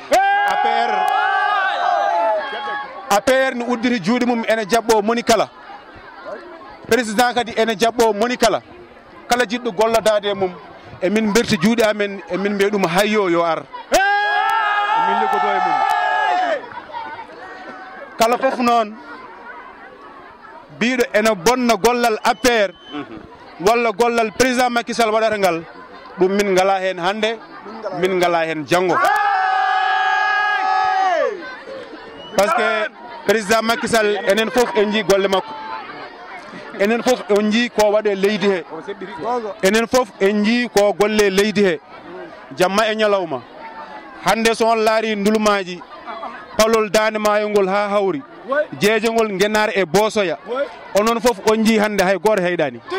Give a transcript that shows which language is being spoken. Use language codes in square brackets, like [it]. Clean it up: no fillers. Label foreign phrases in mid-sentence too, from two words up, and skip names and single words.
[ff] APR ni udditi juuɗe mum ene jaɓɓo moni kala président kadi ene jaɓɓo moni kala jiɗɗo gollodade mum emin berti juuɗe amen emin mbiya ɗum hayyo yo ar emin liggodo e mum kala fof noon biɗo ene bonna gollal APR walla gollal président Macky Sall waɗata ngal ɗum min ngala hen hande min ngala hen janggo [fr] par ce que [ff] président Macky Sall enen fof en jii golle makko enen fof en jii ko waɗe leydi he enen fof en jii ko golle leydi he jamma e ñalawma hande so on laari ndulumaji palol dande maayo ngol ha hawri jeejengol ngenare e bosoya onon fof on jii hande hay goto heyɗani